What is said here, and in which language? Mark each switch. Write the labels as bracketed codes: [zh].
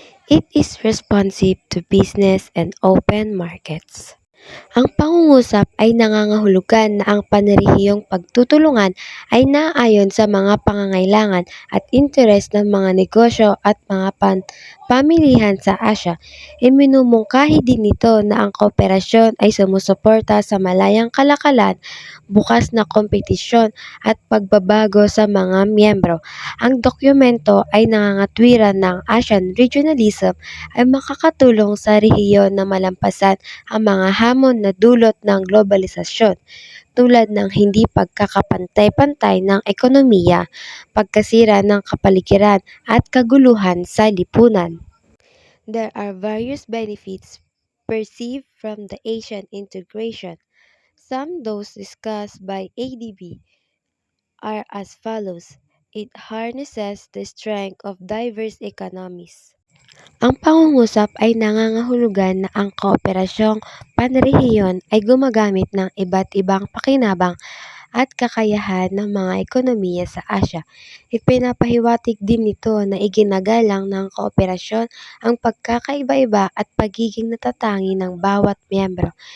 [en] It is responsive to business and open markets. [tl] Ang pangungusap ay nangangahulugan na ang panrehiyong pagtutulungan ay naayon sa mga pangangailangan at interes ng mga negosyo at mga pamilihan sa Asya. Iminumungkahi din nito na ang kooperasyon ay sumusuporta sa malayang kalakalan, bukas na kompetisyon at pagbabago sa mga miyembro. Ang dokumento ay nangangatwiran ng Asian regionalism ay makakatulong sa rehiyon na malampasan ang mga hamon na dulot ng globalisasyon tulad ng hindi pagkakapantay-pantay ng ekonomiya, pagkasira ng kapaligiran at kaguluhan sa lipunan. [en] There are various benefits perceived from the Asian integration. Some those discussed by ADB are as follows. It harnesses the strength of diverse economies. [tl] Ang pangungusap ay nangangahulugan na ang kooperasyong panrehiyon ay gumagamit ng iba't ibang pakinabang at kakayahan ng mga ekonomiya sa Asya. Ipinapahiwatig din nito na iginagalang ng kooperasyon ang pagkakaiba-iba at pagiging natatangi ng bawat miyembro.